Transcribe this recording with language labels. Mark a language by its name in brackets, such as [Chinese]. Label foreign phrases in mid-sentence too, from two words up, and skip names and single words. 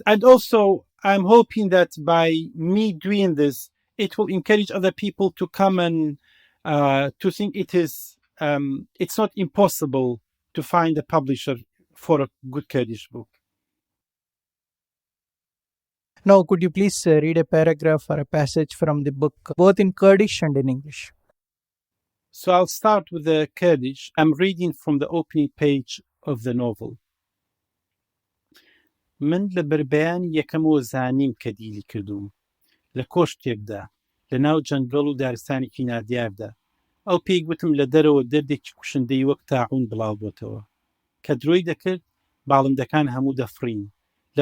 [English] And also, I'm hoping that by me doing this, it will encourage other people to come and to think it's not impossible to find a publisher for a good Kurdish book. Now, could you please read a paragraph or a passage from the book, both in Kurdish and in English? So I'll start with the Kurdish. I'm reading from the opening page of the novel. [Central Kurdish] من لبربیان یەکەم و زانیم کە دیلی کردوم لە کۆشتێکدا لە ناو جەنگڵ و دارستانێکی نادیاردا ئەو پێی گوتم لە دەرەوە دەردێکی کوشندەی وەک تاعون بڵاو بۆتەوە کە درۆی دەکرد باڵندەکان هەموو دەفڕین لە